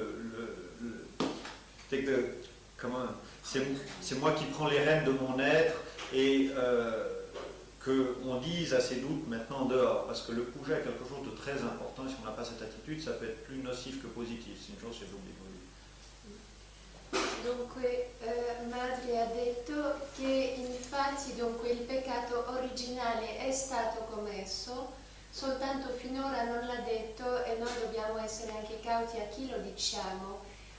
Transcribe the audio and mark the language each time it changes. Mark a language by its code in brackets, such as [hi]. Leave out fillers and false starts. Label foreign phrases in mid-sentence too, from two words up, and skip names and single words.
[fr] c'est moi qui prends les rênes de mon être, et qu'on dise à ces doutes maintenant dehors, parce que le puja est quelque chose de très important, et si on n'a pas cette attitude, ça peut être plus nocif que positif, c'est une chose c'est l'oubli. [it] Dunque Madre ha detto che infatti dunque il peccato originale è stato commesso, soltanto finora non l'ha detto e noi dobbiamo essere anche cauti a chi lo diciamo.